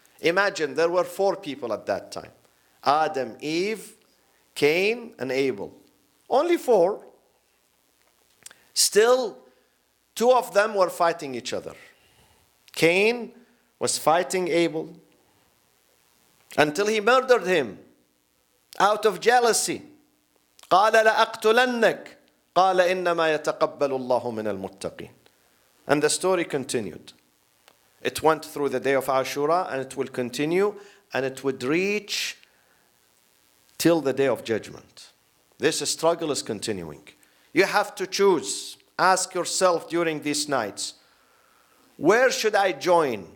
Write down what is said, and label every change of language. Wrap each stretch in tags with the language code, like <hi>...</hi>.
<en>Imagine there were 4 people at that time. Adam, Eve, Cain, and Abel. Only 4. Still, 2 of them were fighting each other. Cain was fighting Abel until he murdered him out of jealousy.</en> <ar>قال لأقتلنك قال إنما يتقبل الله من المتقين.</ar> <en>And the story continued. It went through the day of Ashura, and it will continue, and it would reach till the day of judgment. This struggle is continuing. You have to choose. Ask yourself during these nights, where should I join?</en>